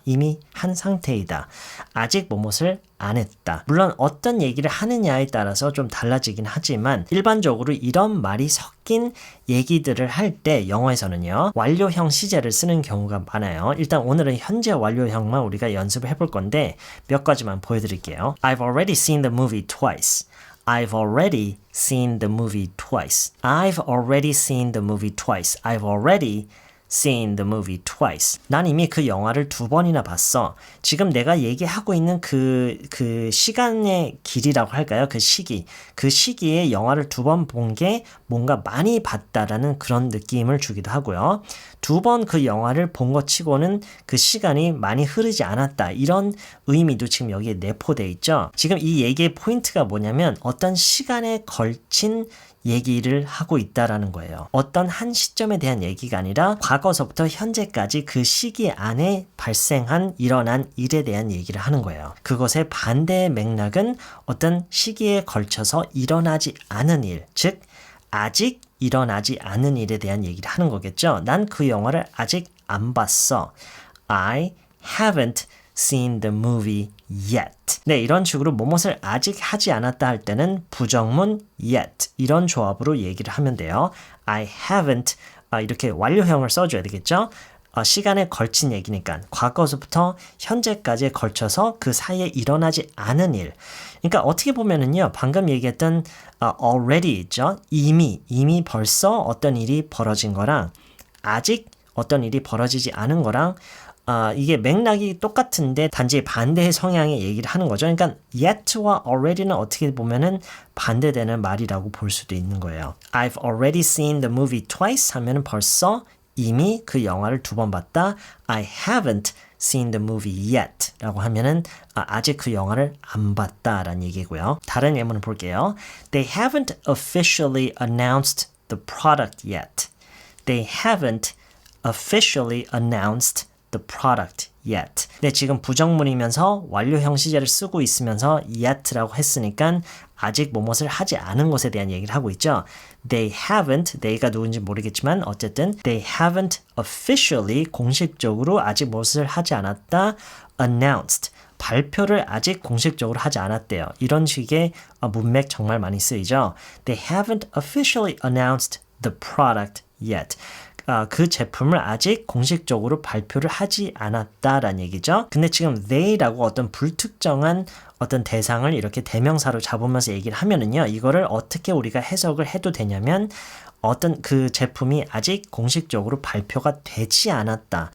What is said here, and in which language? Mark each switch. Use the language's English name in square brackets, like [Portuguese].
[Korean] 이미 한 상태이다. 아직 뭐뭇을 안 했다. 물론 어떤 얘기를 하느냐에 따라서 좀 달라지긴 하지만 일반적으로 이런 말이 섞인 얘기들을 할 때 영어에서는요. 완료형 시제를 쓰는 경우가 많아요. 일단 오늘은 현재 완료형만 우리가 연습을 해볼 건데 몇 가지만 보여드릴게요. [English] I've already seen the movie twice. I've already seen the movie twice. I've already seen the movie twice. I've already seen the movie twice. [Korean] 난 이미 그 영화를 2번이나 봤어. 지금 내가 얘기하고 있는 그 시간의 길이라고 할까요? 그 시기에 영화를 2번 본 게 뭔가 많이 봤다라는 그런 느낌을 주기도 하고요. 2번 그 영화를 본 것 치고는 그 시간이 많이 흐르지 않았다. 이런 의미도 지금 여기에 내포되어 있죠. 지금 이 얘기의 포인트가 뭐냐면 어떤 시간에 걸친 얘기를 하고 있다라는 거예요. 어떤 한 시점에 대한 얘기가 아니라 과거서부터 현재까지 그 시기 안에 발생한 일어난 일에 대한 얘기를 하는 거예요. 그것의 반대의 맥락은 어떤 시기에 걸쳐서 일어나지 않은 일, 즉 아직 일어나지 않은 일에 대한 얘기를 하는 거겠죠. 난 그 영화를 아직 안 봤어. [English] I haven't seen the movie yet. [Korean] 네, 이런 식으로 뭐뭇을 아직 하지 않았다 할 때는 부정문 yet 이런 조합으로 얘기를 하면 돼요. [English] I haven't [Korean] 이렇게 완료형을 써줘야 되겠죠. 시간에 걸친 얘기니까 과거서부터 현재까지에 걸쳐서 그 사이에 일어나지 않은 일. 그러니까 어떻게 보면은요. 방금 얘기했던 already 있죠. 이미 벌써 어떤 일이 벌어진 거랑 아직 어떤 일이 벌어지지 않은 거랑 이게 맥락이 똑같은데 단지 반대의 성향의 얘기를 하는 거죠. 그러니까 yet와 already는 어떻게 보면은 반대되는 말이라고 볼 수도 있는 거예요. [English] I've already seen the movie twice [Korean] 하면은 벌써 이미 그 영화를 2번 봤다. [English] I haven't seen the movie yet [Korean] 라고 하면은 아직 그 영화를 안 봤다라는 얘기고요. 다른 예문을 볼게요. [English] They haven't officially announced the product yet. They haven't officially announced the product yet. [Korean] 네, 지금 부정문이면서 완료형 시제를 쓰고 있으면서 yet라고 했으니까 아직 뭐뭇을 하지 않은 것에 대한 얘기를 하고 있죠. [English] They haven't, [Korean] they가 누군지 모르겠지만 어쨌든 [English] they haven't officially [Korean] 공식적으로 아직 무엇을 하지 않았다. announced, 발표를 아직 공식적으로 하지 않았대요. 이런 식의 문맥 정말 많이 쓰이죠. [English] They haven't officially announced the product yet. [Korean] 그 제품을 아직 공식적으로 발표를 하지 않았다라는 얘기죠. 근데 지금 they라고 어떤 불특정한 어떤 대상을 이렇게 대명사로 잡으면서 얘기를 하면은요. 이거를 어떻게 우리가 해석을 해도 되냐면 어떤 그 제품이 아직 공식적으로 발표가 되지 않았다.